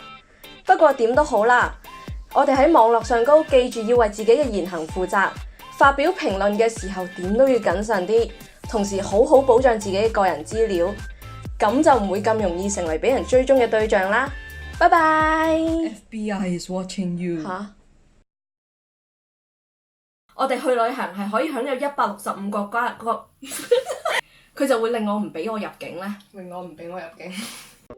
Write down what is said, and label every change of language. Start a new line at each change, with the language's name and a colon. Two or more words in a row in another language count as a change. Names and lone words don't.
Cantonese: 不過點都好啦，我哋喺網絡上高記住要為自己嘅言行負責，發表評論嘅時候點都要謹慎啲，同時好好保障自己嘅個人資料，咁就唔會咁容易成為俾人追蹤嘅對象啦。拜拜。
English: FBI is watching you。
Cantonese: 我哋去旅行係可以享有165個國家，佢就會令我唔俾我入境呢？令我唔俾我入境。